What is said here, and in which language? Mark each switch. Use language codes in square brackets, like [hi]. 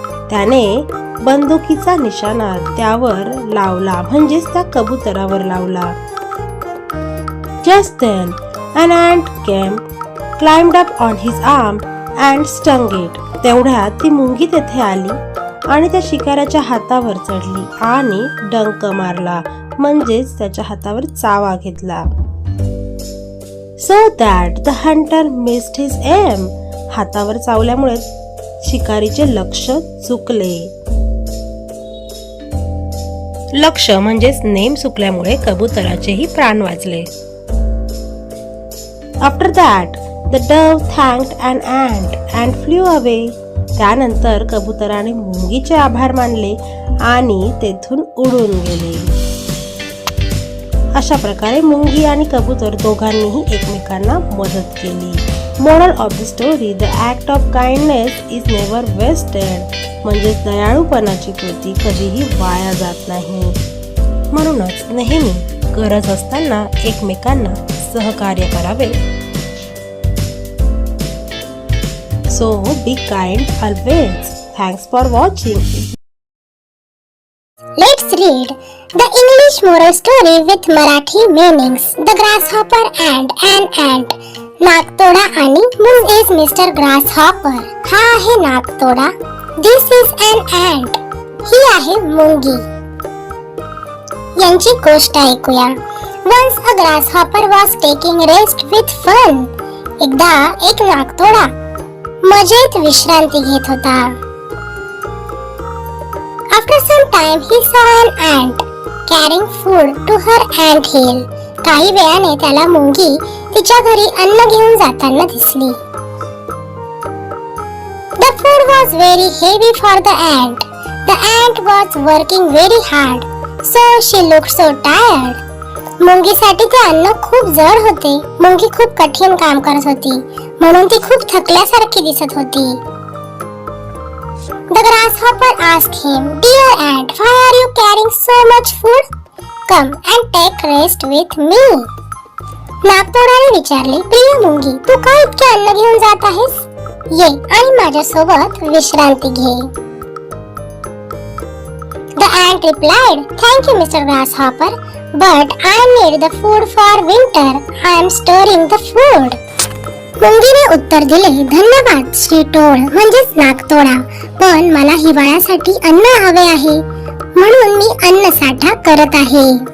[mr] त्याने बंदुकीचा निशाणा त्यावर लावला म्हणजेच त्या कबुतरावर लावला. [en] Just then an ant came, climbed up on his arm and stung it. [mr] तेवढ्यात ती मुंगी तेथे आली आणि त्या शिकाऱ्याच्या हातावर चढली आणि डंक मारला म्हणजेच त्याच्या हातावर चावा घेतला. [en] So that the hunter missed his aim. [mr] हातावर चावल्यामुळे शिकारीचे लक्ष चुकले. लक्ष म्हणजेच नेम चुकल्यामुळे कबुतराचेही प्राण वाचले. [en] After that, the dove thanked an ant and flew away. [mr] त्यानंतर कबुतराने मुंगीचे आभार मानले आणि तेथून उडून गेले. अशा प्रकारे मुंगी आणि कबूतर दोघांनीही एकमेकांना मदत केली. [en] Moral of the story, the act of kindness is never wasted. [mr] म्हणजेच दयाळूपणाची कृती कधीही वाया जात नाही. म्हणूनच नेहमी गरज असताना एकमेकांना सहकार्य करावे. [en] So be kind always. Thanks for watching. Let's read the English moral story with Marathi meanings. The grasshopper and an ant. [mr] नागतोडा आणि [en] Who is Mr. Grasshopper? [mr] हा आहे नागतोडा. [en] This is an ant. [mr] ही आहे मुंगी. यांची गोष्ट ऐकूया. [en] Once a grasshopper was taking rest with fun. [mr] एकदा एक नागतोडा मजेत विश्रांती घेत होता. [en] After some time he saw an ant carrying food to her ant hill. [mr] काही वेळाने त्याला मुंगी तिच्या घरी अन्न घेऊन जाताना दिसली. [en] The food was very heavy for the ant. The ant was working very hard, so she looked so tired. [mr] मुंगीसाठी ते अन्न खूप जड होते. मुंगी खूप कठीण काम करत होती म्हणून ती खूप थकल्यासारखी दिसत होती. [en] The grasshopper asked him, "Dear ant, why are you carrying so much food? Come and take rest with me." [mr] नागतोडाने विचारले, प्रिय मुंगी, तू का इतके अन्न घेऊन जात आहेस? ये आणि माझ्यासोबत विश्रांती घे. [en] The ant replied, "Thank you, Mr. Grasshopper, but I need the food for winter. I am storing the food." [mr] मुंगीने उत्तर दिले, धन्यवाद श्री टोळ म्हणजेच नाकतोडा, पण मला हिवाळ्यासाठी अन्न हवे आहे, म्हणून मी अन्न साठा करत आहे.